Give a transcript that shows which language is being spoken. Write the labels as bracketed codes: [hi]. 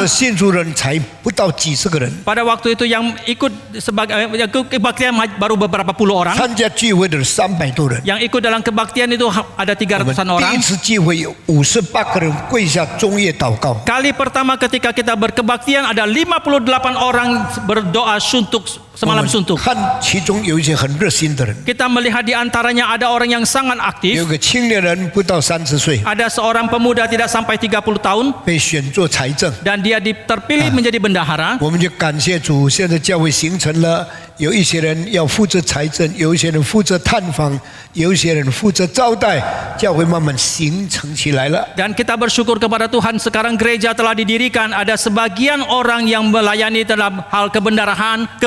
[zh] 时信主人才不到几十个人， [id] Pada waktu itu yang ikut sebagai kebaktian baru beberapa puluh orang. [zh] 参加聚会的人300多人。 [id] Yang ikut dalam kebaktian itu ada [zh] 我们 [id] 300-an [zh] 第 [id] orang. [zh] 一次聚会有58个人跪下中夜祷告， [id] Kali pertama ketika kita berkebaktian ada 58 orang berdoa suntuk [zh] 我 [id] semalam [zh] 们 [id] suntuk. [zh] 看其中有一些很热心的人， [id] Kita melihat di antaranya ada orang yang sangat [zh] 有 [id] aktif. [zh] 个青年人不到30岁， [id] Ada seorang pemuda tidak sampai 30 tahun [zh] 被选做财政。 [id] dan dia terpilih menjadi bendahara. [zh] 我们就感谢主，现在教会形成了，有一些人要负责财政，有一些人负责探访，有一些人负责招待，教会慢慢形成起来了。 [id] Dan kita bersyukur kepada Tuhan sekarang gereja telah didirikan. Ada sebagian orang yang melayani dalam hal kebendaharaan.